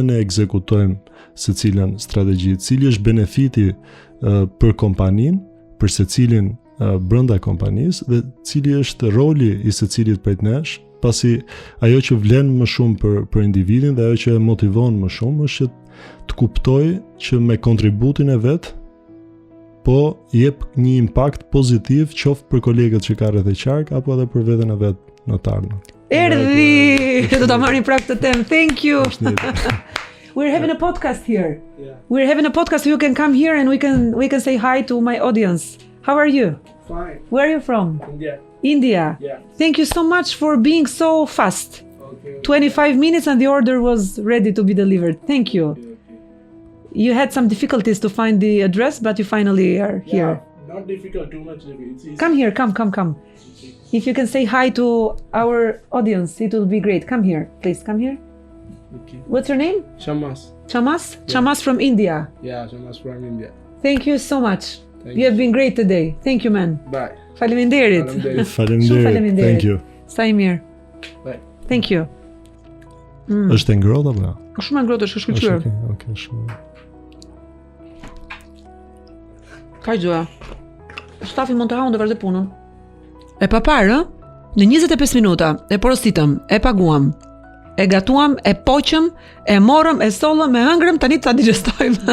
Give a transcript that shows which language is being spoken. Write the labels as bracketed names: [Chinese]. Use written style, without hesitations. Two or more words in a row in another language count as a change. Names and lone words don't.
[Albanian] ne ekzekutojmë secilën strategji, cili është benefiti për kompaninë, për secilin brenda kompanisë dhe cili është roli i secilit prej nesh, pasi ajo që vlen më shumë për individin dhe ajo që e motivon më shumë është të kuptoj që me kontributin e vet po jep një impakt pozitiv qoftë për kolegët që ka rreth e qark apo edhe për veten e vet në të ardhmen. Erdhi! Do ta marrim prap këtë temë. [English] Thank you. We're having a podcast here. Yeah. We're having a podcast, so you can come here and we can say hi to my audience. How are you? Fine. Where are you from? India. India. Yeah. Thank you so much for being so fast. Okay. 25 minutes and the order was ready to be delivered. Thank you. Okay. You had some difficulties to find the address, but you finally are here. Yeah, not difficult, too much. It's easy. Come here, come. If you can say hi to our audience, it will be great. Come here, please, come here. Okay. What's your name? Shamas. Chamas? Yeah. Chamas from India. Yeah, Shamas from India. Thank you so much. Thank You have been great today. Thank you, man. Bye. [Albanian] Faleminderit. Shumë faleminderit. [English] Thank you. [Albanian] Sa i mirë. [English] Bye. Thank you. [Albanian] Është e ngrohtë apo? Shumë ngrohtë është shkëlqyer. Okay, shumë. Ka gjëja. Stafi mund të haun dhe vazhdoj punën. E pa parë, në 25 minuta e porositëm, e paguam, e gatuam, e poqëm, e morëm, e sollëm, e hëngrëm, tani ta digjestojmë.